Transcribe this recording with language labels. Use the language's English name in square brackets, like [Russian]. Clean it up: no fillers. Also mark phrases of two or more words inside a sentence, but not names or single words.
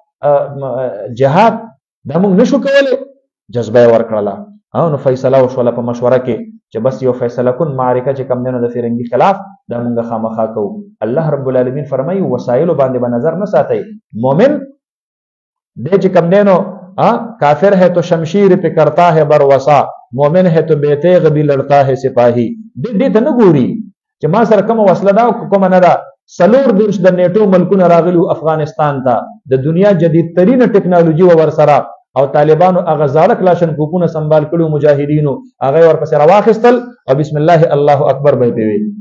[Pashto] جهاد دا مونږ نشو کولای جذبه ورکړه نو فیصله وشوله په مشوره کې چې بس یو فیصله کن معرکه چې کم دینو د فرنګي خلاف دا مونږ خامخا کوو [Arabic] الله رب العالمین [Pashto] فرمایي وسایل باندې به نظر نه ساتي مؤمن دې چې کم دینو [Urdu] کافر ہے تو شمشیر پہ کرتا ہے بروسا مومن ہے تو بے تیغ بھی لڑتا ہے [Pashto] سپاہی دې ته نه ګوري چې ما سره کوم وسله دا کوم نه دا سلور درش د نیټو ملکونه راغلو افغانستان ته د دنیا جدید ترین ټیکنالوژي ور سره او طالبانو هغه زاړه کلاشن کوپونه سنبال کړو مجاهدینو هغه ورپسې راواخستل او [Arabic] بسم الله الله اکبر [Pashto] به وي